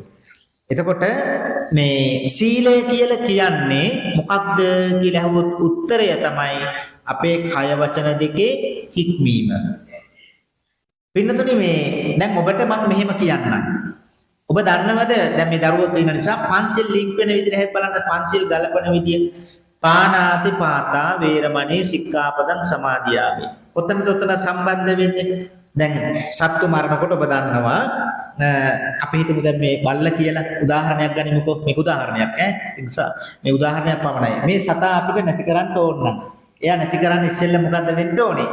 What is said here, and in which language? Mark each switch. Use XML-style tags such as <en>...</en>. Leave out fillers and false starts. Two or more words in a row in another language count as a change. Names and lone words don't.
<si>එතකොට මේ සීලය කියලා කියන්නේ මොකක්ද කියලා අහුවොත් උත්තරය තමයි අපේ කය වචන දෙකේ හික්මීම. පින්නතුනි මේ දැන් ඔබට මම මෙහෙම කියන්නම්. ඔබ දන්නවද දැන් මේ දරුවෝ ඉන්න නිසා පන්සිල් ලින්ක් වෙන විදිහට බලන්න පන්සිල් ගලපන විදිය</si> <pi>පාණාති පාතා වේරමණී සික්ඛාපදං සමාදියාමි.</pi> <si>ඔතනට සම්බන්ධ වෙන්නේ දැන් සත්තු මරනකොට ඔබ දන්නවා අපි හිතමු දැන් මේ බල්ල කියලා උදාහරණයක් ගනිමුකෝ. මේක උදාහරණයක් ඈ. ඒ නිසා මේ උදාහරණයක් පමණයි. මේ සතා අපිට නැති කරන්න ඕන නම් එයා නැති කරන්න ඉස්සෙල්ලා මොකද්ද වෙන්න ඕනේ?</si>